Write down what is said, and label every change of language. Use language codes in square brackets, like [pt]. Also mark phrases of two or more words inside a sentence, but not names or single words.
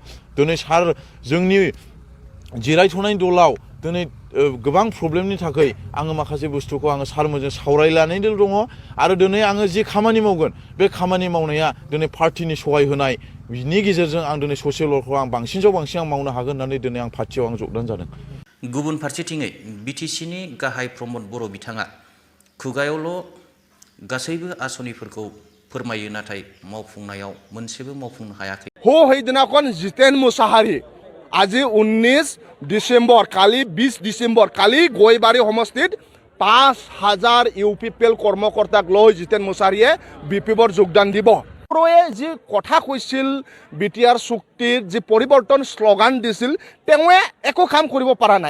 [brx] दिनै सार जोंनि जिरायथ'नाय दलाव दिनै गोबां प्रब्लेमनि थाखाय आङो माखासे बुस्थुखौ आङो सारमोनजों सावरायलायनानै दङ आरो दिनै आङो जि खामानि मावगोन बे खामानि मावनाया दिनै पार्टिनि सहाय होनाय बिनि गेजेरजों आं दिनै [en] social workखौ [brx] आं बांसिनजों बांसिन आं मावनो हागोन होननानै दिनै आं पार्टियाव आं जगदान जादों। गुबुन फारसेथिङै BTCनि गाहाय प्रमद बर' बिथाङा खुगायावल' गासैबो आसनिफोरखौ फोरमायो नाथाय मावफुंनायाव मोनसेबो मावफुंनो हायाखै। हो हैदिनाखन [as] जितेन मुसाहारी আজি 19 ডিসেম্বৰ কালি 20 ডিসেম্বৰ কালি গয়বাৰী সমষ্টিত 5000 UPPL কৰ্মকৰ্তাক লৈ জিতেন মুছাহাৰীয়ে BPFৰ যোগদান দিব। বড়োৱে যি কথা কৈছিল BTR চুক্তিৰ যি পৰিৱৰ্তন শ্লোগান দিছিল তেওঁৱে একো কাম কৰিব পৰা নাই।